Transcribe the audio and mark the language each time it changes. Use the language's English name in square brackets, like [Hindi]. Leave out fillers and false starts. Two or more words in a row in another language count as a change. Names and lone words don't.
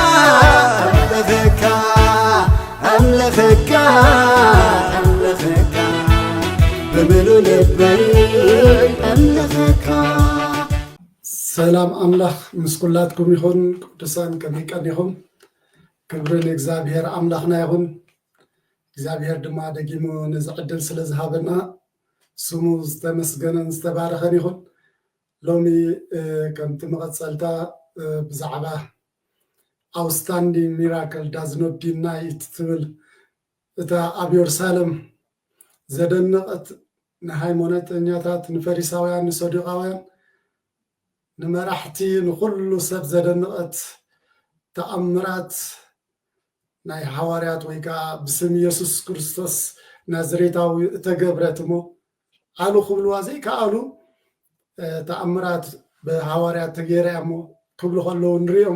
[Tigrinya] ሰላም አምላኽ ምስኩላትኩም ይሁን ቅዱሳን ከመይቀኒኹም ክብርን እግዚአብሔር አምላኽና ይሁን እግዚአብሔር ድማ ደጊሙ ንዝዕድል ስለዝሃበና ስሙ ዝተመስገነን ዝተባረኸን ይሁን ሎሚ ከምቲ መቐፀልታ ብዛዕባ [English] outstanding miracle does not deny it [Tigrinya] ትብል እታ ኣብ ኢየሩሳሌም ዘደነቐት ንሃይማኖተኛታት ንፈሪሳውያን ንሰዱቃውያን ንመራሕቲ ንኩሉ ሰብ ዘደነቐት ተአምራት ናይ ሐዋርያት ወይ ከዓ ብስም ኢየሱስ ክርስቶስ ናዝሬታዊ ተገብረትሞ አሉ ክብልዋ ዘይከኣሉ ተአምራት በሐዋርያት ተገይረሞ ክብሉ ከለው ንሪኦም